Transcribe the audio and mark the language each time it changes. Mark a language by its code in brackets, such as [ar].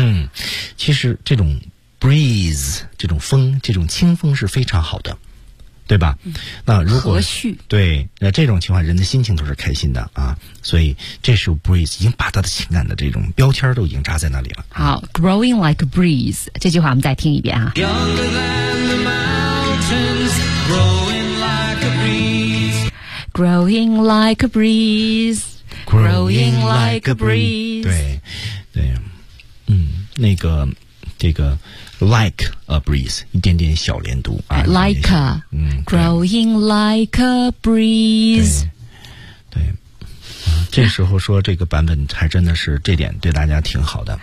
[zh] 嗯，其实这种 breeze 这种风，这种清风是非常好的，对吧？那如果和煦，对，那这种情况人的心情都是开心的啊，所以这时候 breeze 已经把他的情感的这种标签都已经扎在那里了。好， [en] growing like a breeze [zh] 这句话我们再听一遍啊。 [en] Younger than the mountains, growing like a breeze, growing like a breeze, growing like a breeze。 [zh] 对对，嗯，那个这个 [en] Like a breeze， [zh] 一点点小连读啊。 [en] Like a， growing like a breeze。 [zh] 对，这时候说这个版本还真的是这点对大家挺好的。